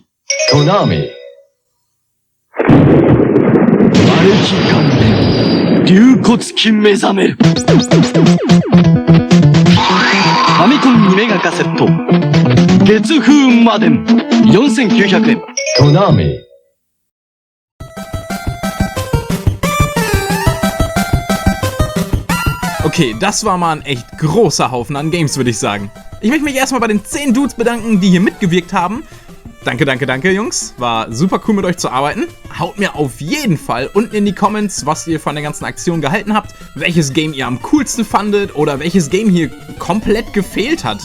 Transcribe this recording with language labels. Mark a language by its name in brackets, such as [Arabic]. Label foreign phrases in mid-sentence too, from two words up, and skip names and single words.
[Japanese] コナミ瓦礫関連龍骨鬼目覚める。ファミコン2メガカセット月風魔伝4900円。コナミ [German] Okay, das war mal ein echt großer Haufen an Games, würde ich sagen. Ich möchte mich erstmal bei den 10 Dudes bedanken, die hier mitgewirkt haben. Danke, Jungs. War super cool, mit euch zu arbeiten. Haut mir auf jeden Fall unten in die Comments, was ihr von der ganzen Aktion gehalten habt, welches Game ihr am coolsten fandet oder welches Game hier komplett gefehlt hat.